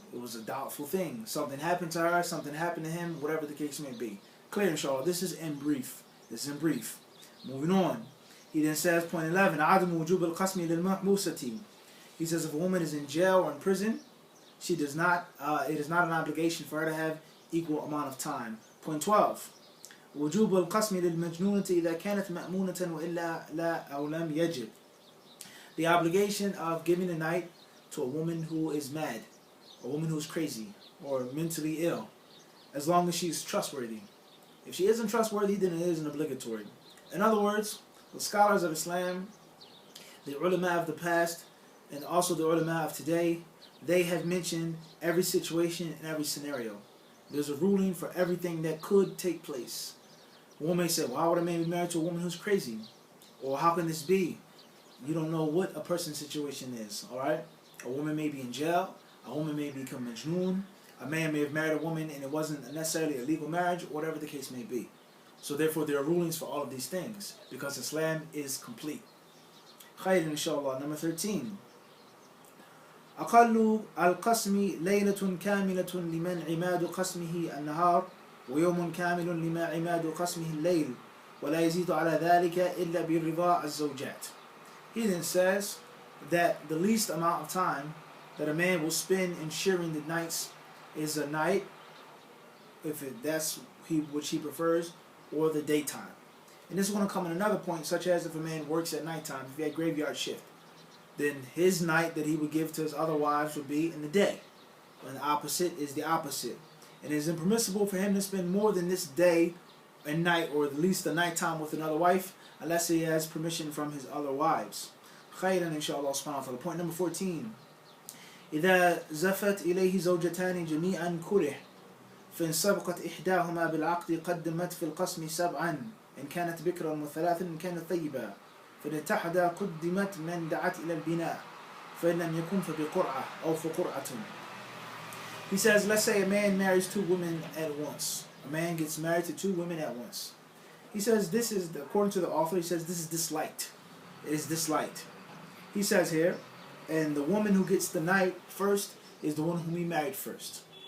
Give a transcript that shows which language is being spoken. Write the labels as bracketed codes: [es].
[en] It was a doubtful thing. Something happened to her, something happened to him, whatever the case may be. Clear, inshallah. This is in brief. Moving on. He then says, point 11, [ar] عَدْمُ وُجُوبِ الْقَسْمِ لِلْمَحْبُوسَةِ. [en] He says if a woman is in jail or in prison, she does not. It is not an obligation for her to have equal amount of time. Point 12. [ar] وجوب القسم للمجنونة إذا كانت مأمونة وإلا لا أو لم يجب. [en] The obligation of giving a night to a woman who is mad, a woman who is crazy or mentally ill, as long as she is trustworthy. If she isn't trustworthy, then it isn't obligatory. In other words, the scholars of Islam, the ulama of the past, and also the ulama of today, they have mentioned every situation and every scenario. There's a ruling for everything that could take place. One may say, why would a man be married to a woman who's crazy? Or how can this be? You don't know what a person's situation is, alright? A woman may be in jail, a woman may become majnoon, a man may have married a woman and it wasn't necessarily a legal marriage, whatever the case may be. So therefore there are rulings for all of these things, because Islam is complete. Khayr, inshallah. Number 13. [ar] أقل القسم ليلة كاملة لمن عماد قسمه النهار ويوم كامل لما عماد قسمه الليل ولا يزيد على ذلك إلا برضا الزوجات. [en] He then says that the least amount of time that a man will spend in sharing the nights is a night, if that's which he prefers, or the daytime. And this is going to come in another point, such as if a man works at nighttime, if he had graveyard shift, then his night that he would give to his other wives would be in the day. And the opposite is the opposite. And it is impermissible for him to spend more than this day and night, or at least the nighttime with another wife, unless he has permission from his other wives. Khayran, inshallah subhanahu wa ta'ala. Point number 14. [ar] إذا زفت إليه زوجتان جميعا كره فإن سبقت إحداهما بالعقد قدمت في القسم 7 إن كانت بكرا وثلاثا إن كانت طيبة فإن اتحدا قدمت من دعت إلى البناء فإن لم يكن فبقرعة أو فقرعة. [en] He says, let's say a man marries 2 women at once. A man gets married to 2 women at once. He says this is, according to the author, he says this is disliked. It is disliked. He says here, and the woman who gets the night first is the one whom he married first.